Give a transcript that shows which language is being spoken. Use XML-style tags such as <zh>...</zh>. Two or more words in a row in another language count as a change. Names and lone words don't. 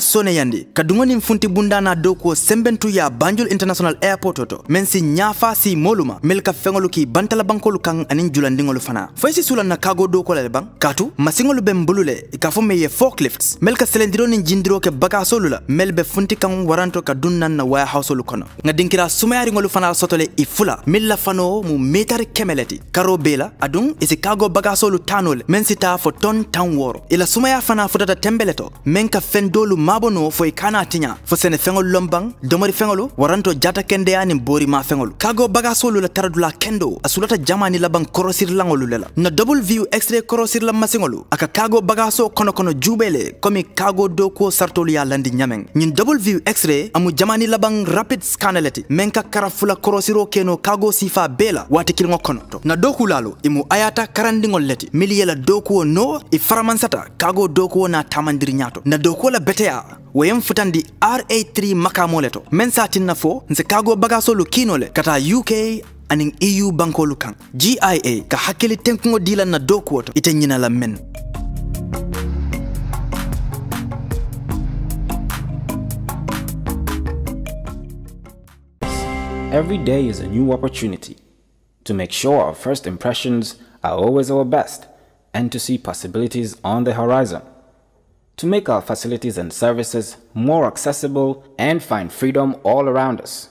<man>sone yandi kadungoni mfunti bundana doko sembentu ya Banjul International Airport oto men si nyafa si moluma melka fengolu ki bantala bankolu kang anin julandingolu fana faisi sula na cargo doko le bang katu masingolu bembulule ikafome ye forklifts melka selendiro ni jindiro ke bagasolu la melbe funti kang waranto ka dunnan na warehouse lu kono nga dinkira sumayari ngolu fana sotole ifula milla fano mu metari kemeleti karo bela adung isi cargo bagasolu tano men sita fo ton tan woro ila sumaya fana futata tembeleto men ka fendolu mabono fo ikana tinya fo sene fengol lombang domari fengolu waranto jata kende ani bori ma fengolu kago bagasolu la taradula kendo asulata jamani labang korosir langolu lela na</man> <en>double view x-ray</en> <man>korosir la masingolu aka kago bagaso kono jubele komi kago doko sartolu ya landi nyameng nyin</man> <en>double view x-ray</en> <man>amu jamani labang rapid scanaleti men ka karafula korosiro keno kago sifa bela wati kilngo kono to na doku lalo imu ayata karandingol leti la dokuo no iframansata kago dokuo na tamandiri nyato na dokuo la betea wayem futandi RA3 makamoleto mensatin na fo nse kago bagasolu kinole kata UK aning EU bankolu kan GIA ka hakili tenkungo dila na dokuo to ite nyina la men.</man> <en>Every day is a new opportunity to make sure our first impressions are always our best and to see possibilities on the horizon, to make our facilities and services more accessible and find freedom all around us.</en>